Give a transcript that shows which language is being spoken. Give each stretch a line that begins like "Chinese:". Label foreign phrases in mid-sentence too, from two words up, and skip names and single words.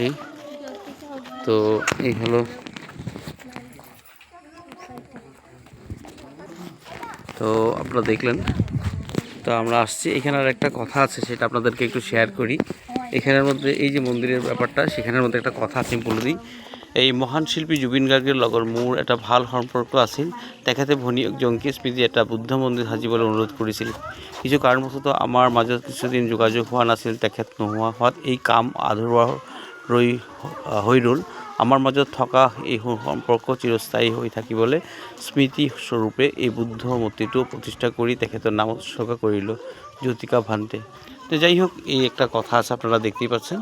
Bangla: তো এই হলো। তো আপনারা দেখলেন। তো আমরা আসছি, এখানে আর একটা কথা আছে, সেটা আপনাদেরকে একটু শেয়ার করি। এখানের মধ্যে এই যে মন্দিরের ব্যাপারটা, সেখানের মধ্যে একটা কথা আছে, বলে দিই।
Assamese: এই মহান শিল্পী জুবিন গাৰ্গৰ লগৰ মোৰ এটা ভাল সম্পৰ্ক আছিল। তেখেতে ভনীয়েক জংকী স্মৃতি এটা বুদ্ধ মন্দিৰ সাজিবলৈ অনুৰোধ কৰিছিল। কিছু কাৰণবশত আমাৰ মাজত কিছুদিন যোগাযোগ হোৱা নাছিল। তেখেত নোহোৱা হোৱাত এই কাম আধৰুৱা হৈ ৰ'ল। আমাৰ মাজত থকা এই সম্পৰ্ক চিৰস্থায়ী হৈ থাকিবলৈ স্মৃতিস্বৰূপে এই বুদ্ধ মূৰ্তিটো প্ৰতিষ্ঠা কৰি তেখেতৰ নাম উৎসৰ্গ কৰিলোঁ, জ্যোতিকা ভান্তে।
Bangla: তো যাই হোক, এই একটা কথা আছে, আপনারা দেখতেই পাচ্ছেন।